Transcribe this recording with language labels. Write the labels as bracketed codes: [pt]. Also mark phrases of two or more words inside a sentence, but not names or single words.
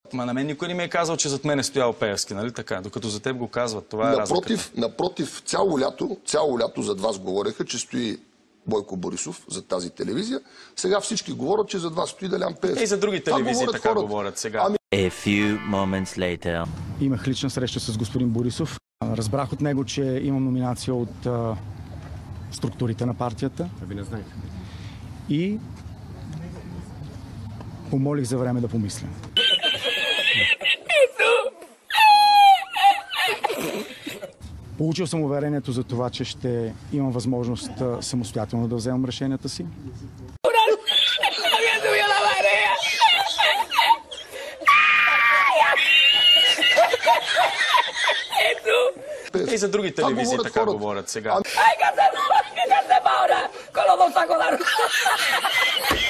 [bg] Ма на мен никой не ми е казал, че зад мен е стоял Пеевски, нали така? Докато за теб го казват, това е разликата. Напротив, цяло лято зад вас говореха, че стои Бойко Борисов за тази телевизия. Сега всички говорят, че зад вас стои Делян Пеевски. И за други телевизии така говорят сега. [en] A few moments later. [bg] Имах лична среща с господин Борисов. Разбрах от него, че имам номинация от структурите на партията. Аби не знаех. И помолих за време да помисля. Получил съм уверението за това, че ще имам възможност самостоятелно да вземам решенията си. И за други телевизии така говорят сега. [es] ¡Ay, que se muera! ¡Que se muera! ¡Con los dos sacos de arroz!